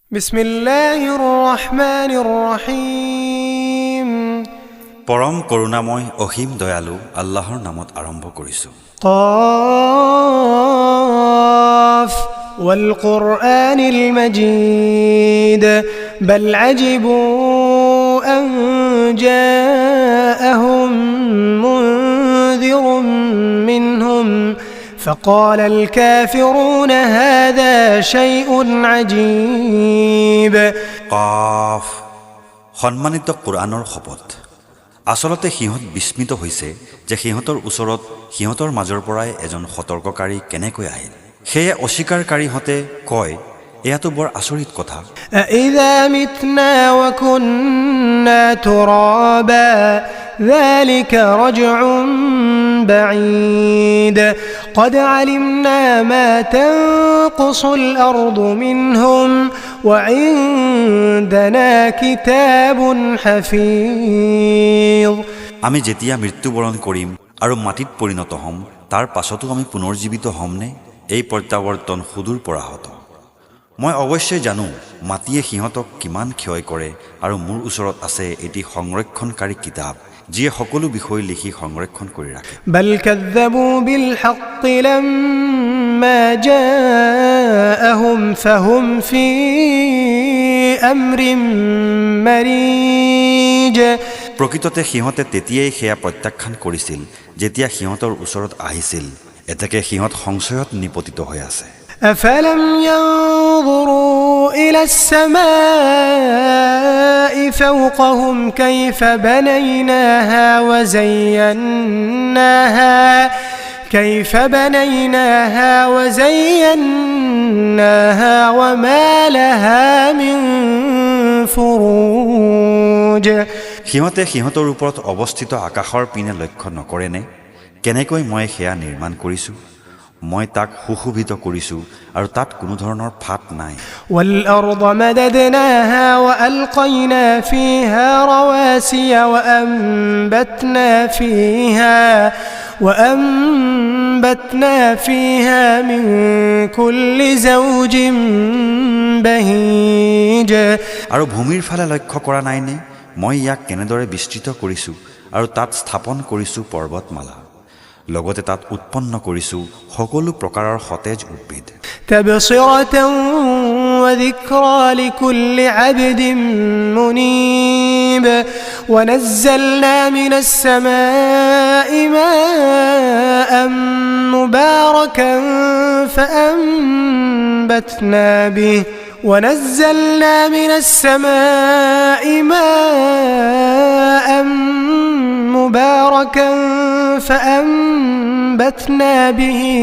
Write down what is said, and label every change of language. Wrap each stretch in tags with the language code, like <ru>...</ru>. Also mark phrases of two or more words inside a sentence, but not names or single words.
<ar>بسم الله الرحمن الرحيم</ar> <as>পরম করুণাময় অসীম দয়ালু আল্লাহৰ নামত আৰম্ভ কৰিছো</as> <ar>قاف والقرآن المجيد بل عجبوا أن جاءهم منذر منهم فقال الكافرون هذا شيء عجيب</ar> <as>কাফ সম্মানিত কোরআনৰ শপথ আসলতে সিহঁত বিস্মিত হৈছে যে সিহঁতৰ ওচৰত সিহঁতৰ মাজৰ পৰাই এজন সতৰ্ককাৰী কেনেকৈ আহিল সেয়ে অস্বীকাৰকাৰীহঁতে কয় এয়াতো বৰ আচৰিত কথা</as> <ar>أإذا متنا وكنا ترابا ذلك رجع بعيد قد علمنا ما تنقص الأرض منهم وعندنا كتاب حفيظ</ar> <as>আমি যেতিয়া মৃত্যুবৰণ কৰিম আৰু মাটিত পৰিণত হ'ম তাৰ পাছতো আমি পুনৰ্জীৱিত হ'মনে এই প্ৰত্যাৱৰ্তন সুদূৰ পৰাহত মই অৱশ্যে জানো মাটিয়ে সিহঁতক কিমান ক্ষয় কৰে আৰু মোৰ ওচৰত আছে এটি সংৰক্ষণকাৰী কিতাপ যিয়ে সকলো বিষয় লিখি সংৰক্ষণ কৰি ৰাখে</as> <ar>بل كذبوا بالحق لما جاءهم فهم في أمر مريج</ar> <as>প্ৰকৃততে সিহঁতে তেতিয়াই সেয়া প্ৰত্যাখ্যান কৰিছিল যেতিয়া সিহঁতৰ ওচৰত আহিছিল এতেকে সিহঁত সংশয়ত নিপতিত হৈ আছে</as> <ar>أفلم ينظروا إلى السماء فوقهم كيف بنيناها وزيناها وما لها من فروج</ar> <as>সিহঁতে সিহঁতৰ ওপৰত অৱস্থিত আকাশৰ পিনে লক্ষ্য নকৰেনে কেনেকৈ মই সেয়া নিৰ্মাণ কৰিছো মই তাক সুশোভিত কৰিছো আৰু তাত কোনো ধৰণৰ ফাট নাই</as> <ar>والأرض مددناها وألقينا فيها رواسي وأنبتنا فيها من كل زوج بهيج</ar> <as>আৰু ভূমিৰ ফালে লক্ষ্য কৰা নাইনে মই ইয়াক কেনেদৰে বিস্তৃত কৰিছো আৰু তাত স্থাপন কৰিছো পৰ্বতমালা লগতে তাত উৎপন্ন কৰিছো সকলো প্ৰকাৰৰ সতেজ উদ্ভিদ</as> <ar>تبصرة وذكرى لكل عبد منيب ونزلنا من السماء ماء مباركا فأنبتنا به</ar>